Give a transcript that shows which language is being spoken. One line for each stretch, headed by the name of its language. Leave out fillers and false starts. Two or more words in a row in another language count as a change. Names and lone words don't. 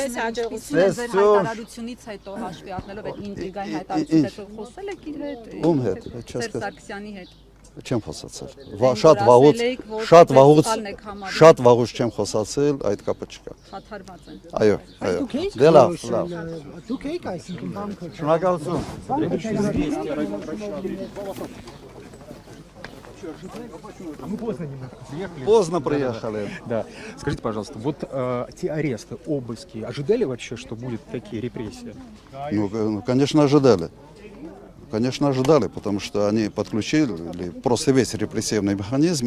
Armenian: Հայտարարությունից հետո հաշվի առնելով այդ ինտրիգային հայտարարությունից հետո խոսել եք իր հետ։ Ում հետ, Սերժ Սարգսյանի հետ։ Չեմ խոսացել։ Շատ վաղուց չեմ խոսացել, այդ կապը չկա։ Խաթարված են։ Այո։ Դե լավ։ Դուք եք այսինքն բանկը։
Russian: Շնորհակալություն։ Поздно приехали. Да. Скажите, пожалуйста, вот те аресты, обыски, ожидали вообще, что будут такие репрессии? Ну, конечно, ожидали. Конечно, ожидали, потому что они подключили просто весь репрессивный механизм.